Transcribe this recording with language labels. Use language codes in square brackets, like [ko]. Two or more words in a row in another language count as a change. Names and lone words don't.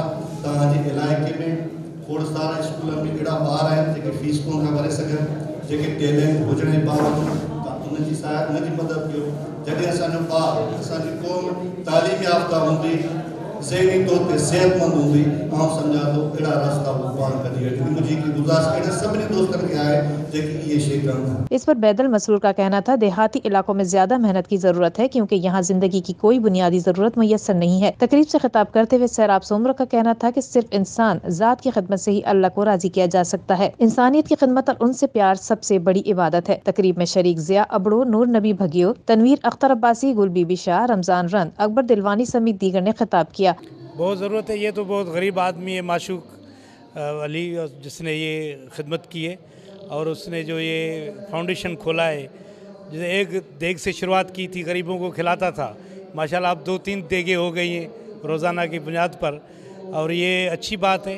[sd] तव्हांजे इलाइक़े में खोड़ सारा स्कूल में अहिड़ा ॿार आहिनि जेके फीस कोन था भरे सघनि, जेके टैलेंट हुजण जे बावजूदि तव्हां उनजी मदद कयो। जॾहिं असांजो ॿार, असांजी क़ौम तालीम याफ़्ता हूंदी, ज़हनी तौर ते सेहतमंद हूंदी, आउं सम्झां थो अहिड़ा रास्ता वो पार कढी वठंदी। मुंहिंजी हिकु गुज़ारिश अहिड़े सभिनी दोस्तनि खे आहे जेके इहे शइ कनि था। [ur] اس پر بیدل مسرور کا کہنا تھا، دیہاتی علاقوں میں زیادہ محنت کی ضرورت ہے، کیونکہ یہاں زندگی کی کوئی بنیادی ضرورت میسر نہیں ہے. تقریب سے خطاب کرتے ہوئے سیراب سومر کا کہنا تھا کہ صرف انسان ذات کی خدمت سے ہی اللہ کو راضی کیا جا سکتا ہے. انسانیت کی خدمت اور ان سے پیار سب سے بڑی عبادت ہے. تقریب میں شریک ضیا ابڑو، نور نبی بھگیو، تنویر اختر عباسی، گل بی بی شاہ، رمضان رند، اکبر دلوانی سمیت دیگر نے خطاب کیا. بہت ضرورت ہے، یہ تو بہت غریب آدمی ہے معشوق علی، جس نے یہ خدمت کی ہے اور اس نے جو یہ فاؤنڈیشن کھولا ہے، جیسے ایک دیگ سے شروعات کی تھی، غریبوں کو کھلاتا تھا، ماشاءاللہ اب 2-3 دیگیں ہو گئی ہیں روزانہ کی بنیاد پر، اور یہ اچھی بات ہے.